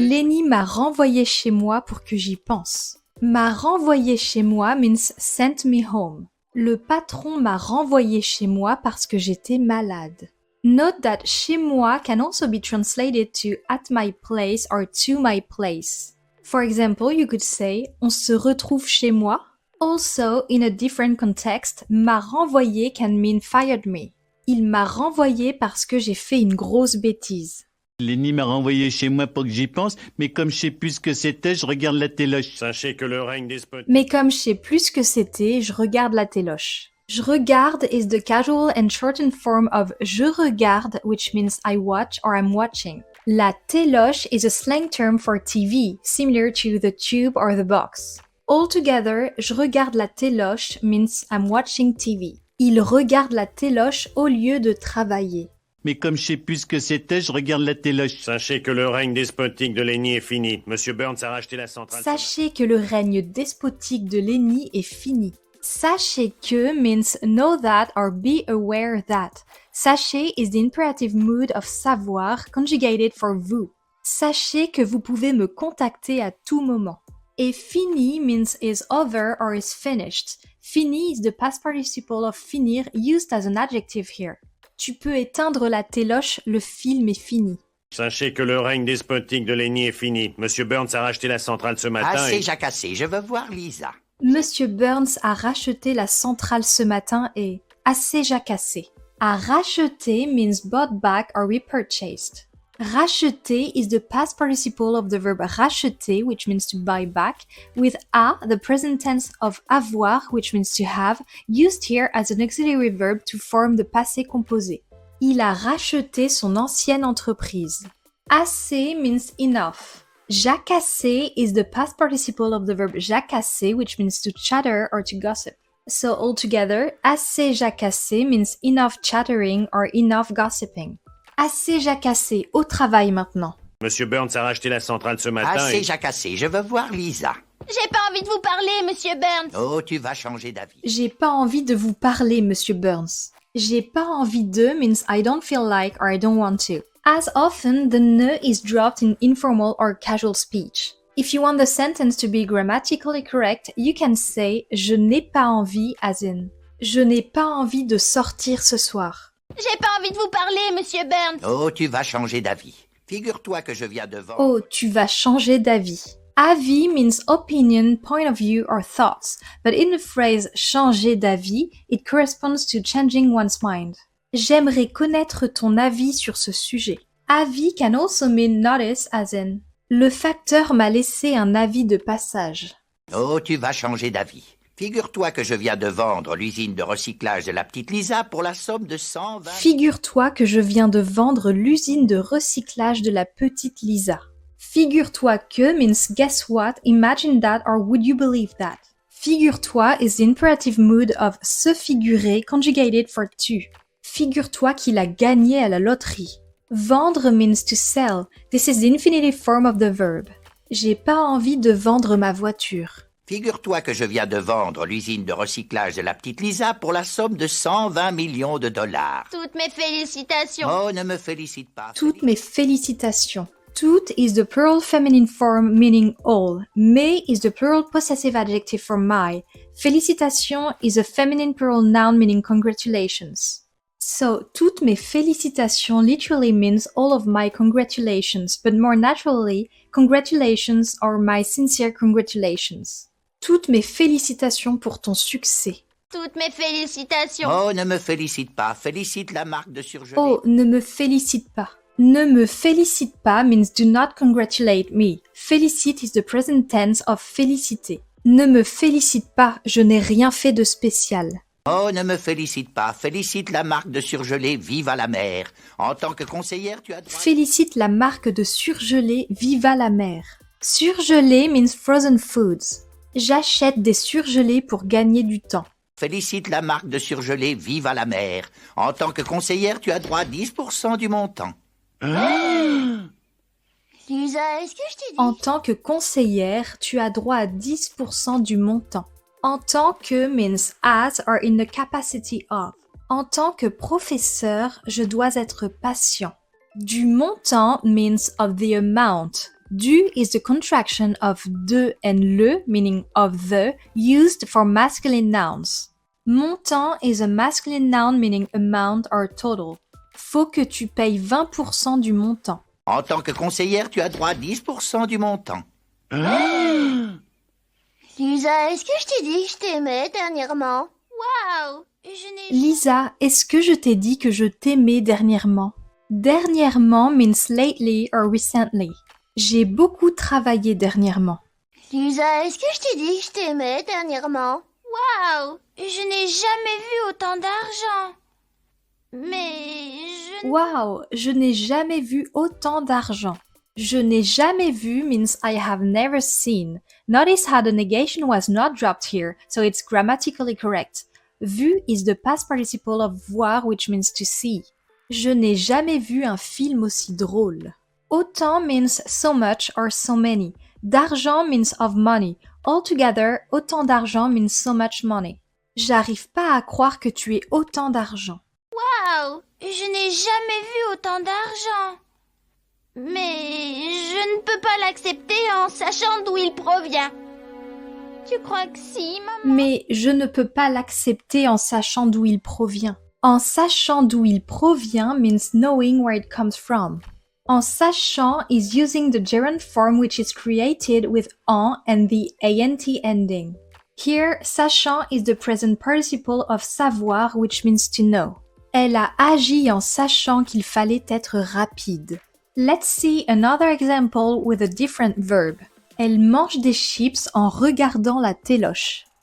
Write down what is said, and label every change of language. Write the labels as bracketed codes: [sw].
[fr] Lenny m'a renvoyé chez moi pour que j'y pense. M'a renvoyé chez moi [en] means sent me home. [fr] Le patron m'a renvoyé chez moi parce que j'étais malade. [en] Note that [fr] chez moi [en] can also be translated to at my place or to my place. For example, you could say [fr] on se retrouve chez moi. [en] Also, in a different context, [fr] m'a renvoyé [en] can mean fired me. [fr] Il m'a renvoyé parce que j'ai fait une grosse bêtise. Lenny m'a renvoyé chez moi pour que j'y pense, mais comme je sais plus ce que c'était, je regarde la téloche. Sachez que le règne despotique... Mais comme je sais plus ce que c'était, je regarde la téloche. Je regarde [en] is the casual and shortened form of [fr] je regarde, [en] which means I watch or I'm watching. [fr] La téloche [en] is a slang term for TV, similar to the tube or the box. Altogether, [fr] je regarde la téloche [en] means I'm watching TV. [fr] Il regarde la téloche au lieu de travailler. Mais comme je sais plus ce que c'était, je regarde la téloche. Sachez que le règne despotique de Lenny est fini. Monsieur Burns a racheté la centrale... Sachez que le règne despotique de Lenny est fini. Sachez que [en] means know that or be aware that. Sachez is the imperative mood of savoir conjugated for vous. [fr] Sachez que vous pouvez me contacter à tout moment. Et fini [en] means is over or is finished. Fini is the past participle of finir used as an adjective here. [fr] Tu peux éteindre la téloche, le film est fini. Sachez que le règne despotique de Lenny est fini. Monsieur Burns a racheté la centrale ce matin Assez jacassé, je veux voir Lisa. Monsieur Burns a racheté la centrale ce matin et assez jacassé. A racheter [en] means bought back or repurchased. Racheter is the past participle of the verb racheter, which means to buy back, with a, the present tense of avoir, which means to have, used here as an auxiliary verb to form the passé composé. [fr] Il a racheté son ancienne entreprise. [en] Assez means enough. Jacasser is the past participle of the verb jacasser, which means to chatter or to gossip. So altogether, [fr] assez jacasser [en] means enough chattering or enough gossiping. [fr] Assez jacassé, au travail maintenant. Monsieur Burns a racheté la centrale ce matin Assez jacassé, je veux voir Lisa. J'ai pas envie de vous parler, monsieur Burns. Oh, tu vas changer d'avis. J'ai pas envie de vous parler, Monsieur Burns. J'ai pas envie de [en] means I don't feel like or I don't want to. As often, the ne is dropped in informal or casual speech. If you want the sentence to be grammatically correct, you can say [fr] je n'ai pas envie [en] as in [fr] je n'ai pas envie de sortir ce soir. J'ai pas envie de vous parler, monsieur Burns. Oh, tu vas changer d'avis. Figure-toi que je viens de vendre... Oh, tu vas changer d'avis. [en] Avis means opinion, point of view, or thoughts, but in the phrase [fr] changer d'avis, [en] it corresponds to changing one's mind. [fr] J'aimerais connaître ton avis sur ce sujet. [en] Avis can also mean notice as in [fr] le facteur m'a laissé un avis de passage. Oh, tu vas changer d'avis. Figure-toi que je viens de vendre l'usine de recyclage de la petite Lisa pour la somme de 120... Figure-toi que je viens de vendre l'usine de recyclage de la petite Lisa. Figure-toi que [en] means guess what, imagine that or would you believe that. [fr] Figure-toi [en] is the imperative mood of [fr] se figurer [en] conjugated for tu. [fr] Figure-toi qu'il a gagné à la loterie. [en] Vendre means to sell. This is the infinitive form of the verb. [fr] J'ai pas envie de vendre ma voiture. Figure-toi que je viens de vendre l'usine de recyclage de la petite Lisa pour la somme de 120 millions de dollars. Toutes mes félicitations. Oh, ne me félicite pas. Toutes mes félicitations. [en] Toutes is the plural feminine form meaning all. Mes is the plural possessive adjective for my. Félicitation is a feminine plural noun meaning congratulations. So, [fr] toutes mes félicitations [en] literally means all of my congratulations, but more naturally, congratulations are my sincere congratulations. [fr] Toutes mes félicitations pour ton succès. Toutes mes félicitations. Oh, ne me félicite pas. Félicite la marque de surgelé. Oh, ne me félicite pas. Ne me félicite pas [en] means do not congratulate me. Félicite is the present tense of féliciter. [fr] Ne me félicite pas, je n'ai rien fait de spécial. Oh, ne me félicite pas. Félicite la marque de surgelé Viva la mer. En tant que conseillère, tu as droit... Félicite la marque de surgelé Viva la mer. [en] Surgelé means frozen foods. [fr] J'achète des surgelés pour gagner du temps. Félicite la marque de surgelé Viva la mer. En tant que conseillère, tu as droit à 10% du montant. Lisa, est-ce que je t'ai dit? En tant que conseillère, tu as droit à 10% du montant. En tant que [en] means as or in the capacity of. [fr] En tant que professeur, je dois être patient. Du montant [en] means of the amount. Du is the contraction of de and le, meaning of the, used for masculine nouns. Montant is a masculine noun meaning amount or total. [fr] Faut que tu payes 20% du montant. En tant que conseillère, tu as droit à 10% du montant. Lisa, est-ce que je t'ai dit que je t'aimais dernièrement? Waouh! Lisa, est-ce que je t'ai dit que je t'aimais dernièrement? [en] Dernièrement means lately or recently. [fr] J'ai beaucoup travaillé dernièrement. Lisa, est-ce que je t'ai dit que je t'aimais dernièrement? Waouh! Je n'ai jamais vu autant d'argent. Mais Waouh, je n'ai jamais vu autant d'argent. Je n'ai jamais vu [en] means I have never seen. Notice how the negation was not dropped here, so it's grammatically correct. Vu is the past participle of voir, which means to see. [fr] Je n'ai jamais vu un film aussi drôle. [en] Autant means so much or so many. [fr] D'argent [en] means of money. Altogether, [fr] autant d'argent [en] means so much money. [fr] J'arrive pas à croire que tu aies autant d'argent. waouh! Je n'ai jamais vu autant d'argent. Mais je ne peux pas l'accepter en sachant d'où il provient. Tu crois que si, maman? Mais je ne peux pas l'accepter en sachant d'où il provient. En sachant d'où il provient [en] means knowing where it comes from. [fr] En sachant [en] is using the gerund form which is created with en and the ant ending. Here, sachant is the present participle of savoir which means to know. [fr] Elle a agi en sachant qu'il fallait être rapide. [en] Let's see another example with a different verb. [fr] Elle mange des chips en regardant la téloche.